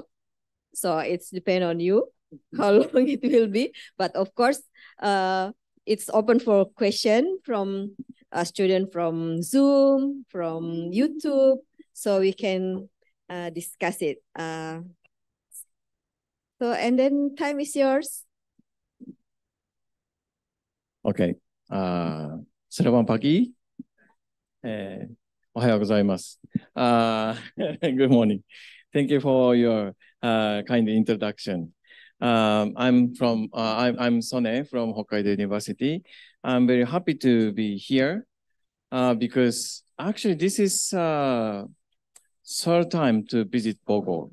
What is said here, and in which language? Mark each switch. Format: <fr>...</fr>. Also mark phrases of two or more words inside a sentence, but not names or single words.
<en>So it's depend on you how long it will be. But of course, it's open for question from a student from Zoom, from YouTube, so we can discuss it. So, and then time is yours.</en> <id>Okay. Selamat pagi.</id> <ja>おはようございます。</ja> <en>Good morning. Thank you for your kind introduction. I'm Sone from Hokkaido University. I'm very happy to be here because actually this is third time to visit Bogor.</en>